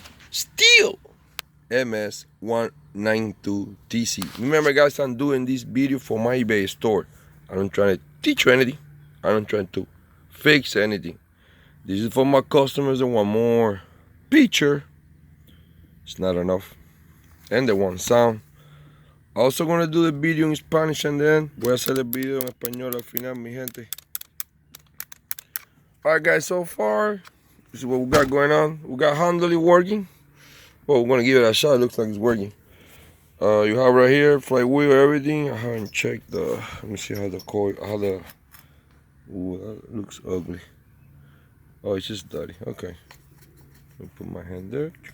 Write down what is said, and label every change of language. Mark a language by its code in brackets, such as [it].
[en] Stihl MS192TC. Remember, guys, I'm doing this video for my eBay store. I don't try to teach you anything. I don't try to fix anything. This is for my customers that want more picture. It's not enough. And they want sound. Also gonna do the video in Spanish and then [es] voy a hacer el video en español al final, mi gente. [en] Alright, guys, so far, this is what we got going on. We got handling working. Well, we're gonna give it a shot. It looks like it's working. You have right here, flywheel, everything. I haven't checked the, let me see how the coil, ooh, that looks ugly. Oh, it's just dirty. Okay. Let me put my hand there.